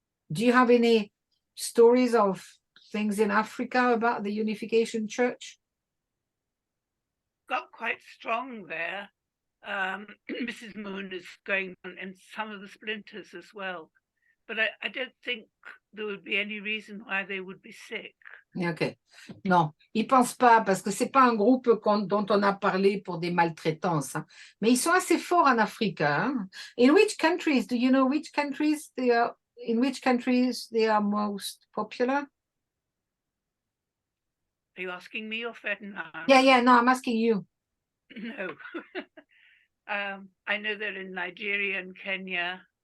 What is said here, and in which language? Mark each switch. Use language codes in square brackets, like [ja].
[en] Do you have any stories of things in Africa about the Unification Church? Got quite strong there. Mrs. Moon is going on in some of the splinters as well. But I don't think there would be any reason why they would be sick. Ok. [fr] Non, ils ne pensent pas, parce que ce n'est pas un groupe dont on a parlé pour des maltraitances. Hein. Mais ils sont assez forts en Afrique. Hein. [en] In which countries, do you know which countries they are most popular? Are you asking me or Ferdinand? Yeah, no, I'm asking you. No. I know they're in Nigeria and Kenya.